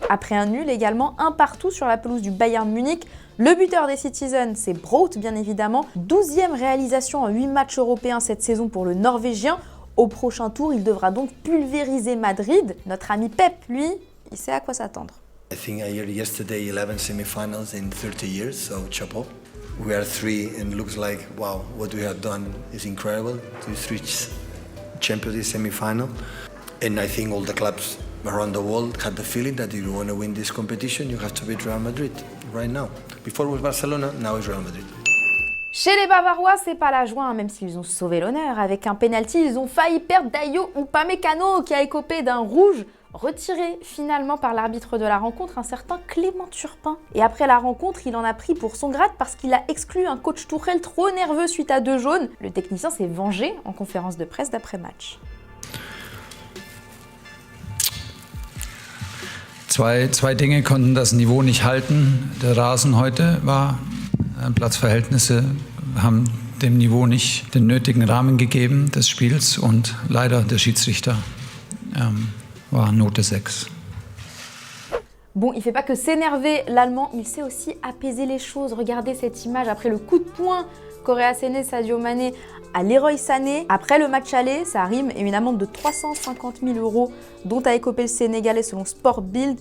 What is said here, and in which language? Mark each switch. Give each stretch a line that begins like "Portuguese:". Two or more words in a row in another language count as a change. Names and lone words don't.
French: Après un nul également, 1-1 sur la pelouse du Bayern Munich. Le buteur des Citizens, c'est Braut bien évidemment. 12e réalisation en 8 matchs européens cette saison pour le Norvégien. Au prochain tour, il devra donc pulvériser Madrid. Notre ami Pep, lui, il sait à quoi s'attendre.
English: I think I heard yesterday 11 semi-finals in 30 years, so chapeau. We are 3 and looks like, wow, what we have done is incredible to reach Champions League semi-final. And I think all the clubs around the world had the feeling that if you want to win this competition, you have to beat Real Madrid right now. Before it was Barcelona, now it's Real Madrid.
French: Chez les Bavarois, c'est pas la joie, hein, même s'ils ont sauvé l'honneur. Avec un penalty, ils ont failli perdre Dayo Upamecano qui a écopé d'un rouge retiré finalement par l'arbitre de la rencontre, un certain Clément Turpin. Et après la rencontre, il en a pris pour son grade parce qu'il a exclu un coach Tuchel trop nerveux suite à 2 jaunes. Le technicien s'est vengé en conférence de presse d'après-match.
German: Zwei Dinge konnten das Niveau nicht halten. Der Rasen heute war, Platzverhältnisse haben dem Niveau nicht den nötigen Rahmen gegeben des Spiels und leider der Schiedsrichter war Note 6.
French: Bon, il fait pas que s'énerver l'Allemand, il sait aussi apaiser les choses. Regardez cette image après le coup de poing qu'aurait asséné Sadio Mané à Leroy Sané. Après le match aller, ça rime et une amende de 350 000 € dont a écopé le Sénégalais selon Sport Bild.